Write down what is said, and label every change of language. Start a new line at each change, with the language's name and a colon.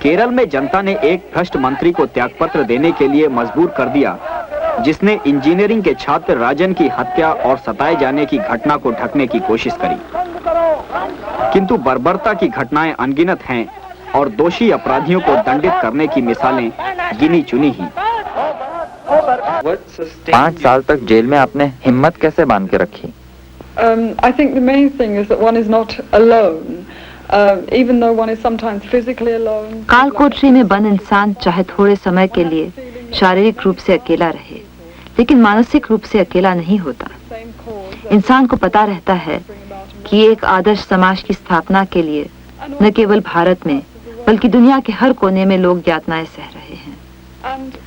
Hindi: केरल में जनता ने एक भ्रष्ट मंत्री को त्यागपत्र देने के लिए मजबूर कर दिया, जिसने इंजीनियरिंग के छात्र राजन की हत्या और सताए जाने की घटना को ढकने की कोशिश करी। किंतु बर्बरता की घटनाएं अनगिनत हैं और दोषी अपराधियों को दंडित करने की मिसालें गिनी चुनी ही। 5 साल तक जेल में आपने हिम्मत कैसे बांध के रखी?
English: I think the main thing is that one is not alone, even though one is sometimes physically alone.
Hindi: काल कोठरी में बंद इंसान चाहे थोड़े समय के लिए शारीरिक रूप से अकेला रहे, लेकिन मानसिक रूप से अकेला नहीं होता। इंसान को पता रहता है कि एक आदर्श समाज की स्थापना के लिए न केवल भारत में बल्कि दुनिया के हर कोने में लोग यातनाएं सह रहे हैं।